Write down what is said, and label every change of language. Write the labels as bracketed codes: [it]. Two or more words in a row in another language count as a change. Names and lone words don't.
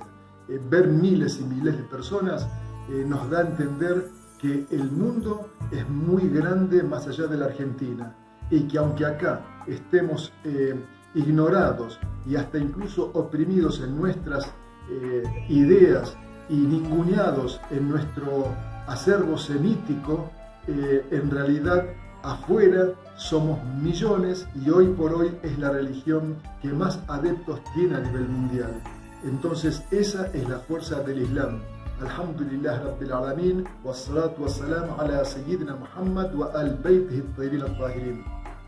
[es] Ver miles y miles de personas nos da a entender que el mundo es muy grande más allá de la Argentina, y que aunque acá estemos ignorados y hasta incluso oprimidos en nuestras ideas y ninguneados en nuestro acervo semítico, en realidad afuera somos millones y hoy por hoy es la religión que más adeptos tiene a nivel mundial. Entonces esa es la fuerza del Islam. [ar] الحمد لله رب العالمين، والصلاة والسلام على سيدنا محمد وآل بيته الطيبين الطاهرين.